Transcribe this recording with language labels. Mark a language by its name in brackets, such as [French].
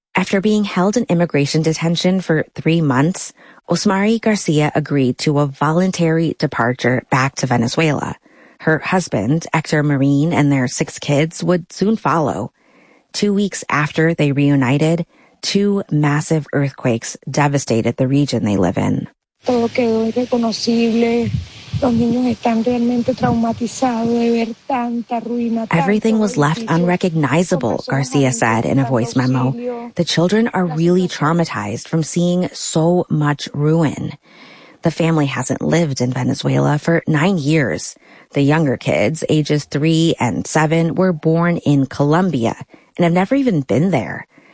[English] After being held in immigration detention for 3 months, Osmari Garcia agreed to a voluntary departure back to Venezuela. Her husband, Hector Marine, and their 6 kids would soon follow. 2 weeks after they reunited, 2 massive earthquakes devastated the region they live in. [Spanish] Todo quedó irreconocible. Los niños están realmente traumatizados de ver tanta ruina. [English] Everything was left unrecognizable, Garcia said in a voice memo. The children are really traumatized from seeing so much ruin. The family hasn't lived in Venezuela for 9 years. The younger kids, ages 3 and 7, were born in Colombia and have never even been there.